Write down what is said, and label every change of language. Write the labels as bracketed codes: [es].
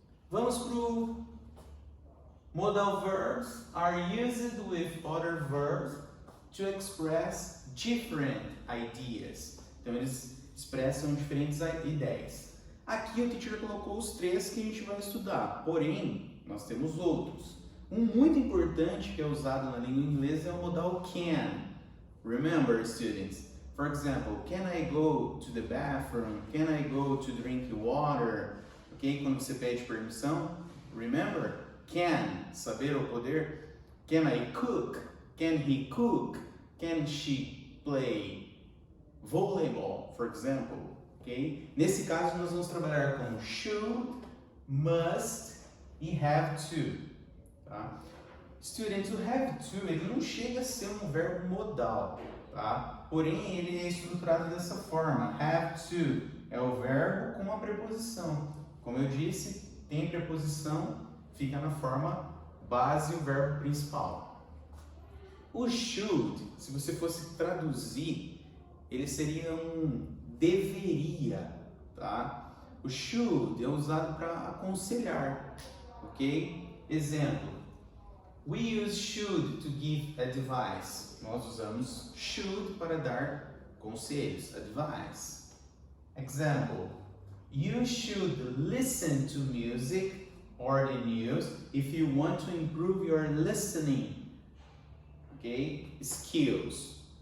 [pt] Vamos para o [en] modal verbs are used with other verbs to express different ideas. [pt] Então, eles expressam diferentes ideias. Aqui o teacher colocou os 3 que a gente vai estudar, porém, nós temos outros. Um muito importante que é usado na língua inglesa é o modal can. [en] Remember, students, for example, can I go to the bathroom? Can I go to drink water? Ok? [pt] Quando você pede permissão, [en] remember, [pt] can, saber ou poder. [en] Can I cook? Can he cook? Can she play volleyball, for example? Ok? [pt] Nesse caso, nós vamos trabalhar com should, must e have to. Tá? [en] Student, [pt] to have to, ele não chega a ser um verbo modal, tá? Porém, ele é estruturado dessa forma. Have to é o verbo com uma preposição. Como eu disse, tem preposição, fica na forma base o verbo principal. O should, se você fosse traduzir, ele seria um deveria, tá? O should é usado para aconselhar, ok? Exemplo. [en] We use should to give advice. [pt] Nós usamos should para dar conselhos, advice. [en] Example. You should listen to music or the news if you want to improve your listening, okay, skills.